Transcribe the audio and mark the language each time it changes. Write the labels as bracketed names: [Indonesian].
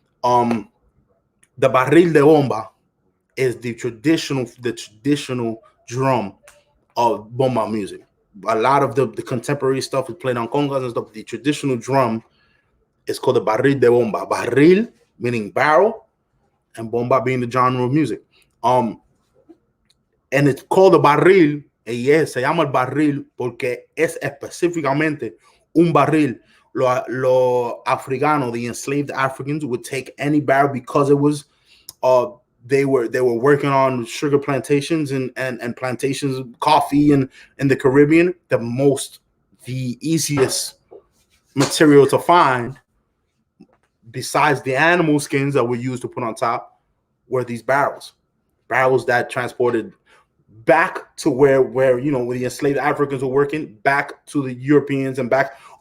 [English] The barril de bomba is the traditional drum of bomba music. A lot of the contemporary stuff is played on congas and stuff. The traditional drum It's called the barril de bomba. Barril meaning barrel, and bomba being the genre of music. And it's called the barril. [Spanish] Y se llama el barril porque es específicamente un barril. Lo africano, [English] the enslaved Africans, would take any barrel because it was they were working on sugar plantations and plantations of coffee and in the Caribbean. The easiest material to find, besides the animal skins that were used to put on top, were these barrels that transported back to where where the enslaved Africans were working, back to the Europeans, and back.